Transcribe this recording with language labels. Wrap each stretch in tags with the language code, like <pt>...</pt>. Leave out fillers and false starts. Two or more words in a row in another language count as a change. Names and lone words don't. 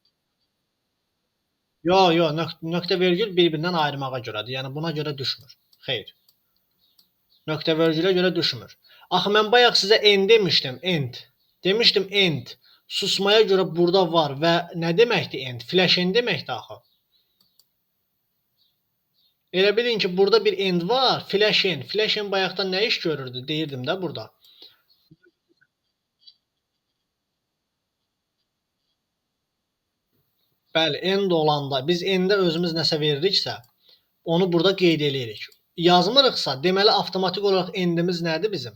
<az>Yo, nöqtə vergül bir-birindən ayırmağa görədir. Yəni buna görə düşmür. Xeyr. Nöqtə vergülə görə düşmür. Axı mən bayaq sizə end demişdim, end. Demişdim end. Susmaya görə burada var və nə deməkdir end?</az> <en>Flash end</en> <az>deməkdir axı. Elə bilin ki, burada bir end var,</az> <en>flash end. Flash end</en> <az>bayaqdan nə iş görürdü? Deyirdim də burada. Bəli, end olanda biz endə özümüz nəsə veririksə, onu burada qeyd edirik. Yazmırıqsa, deməli avtomatik olaraq endimiz nədir bizim?</az>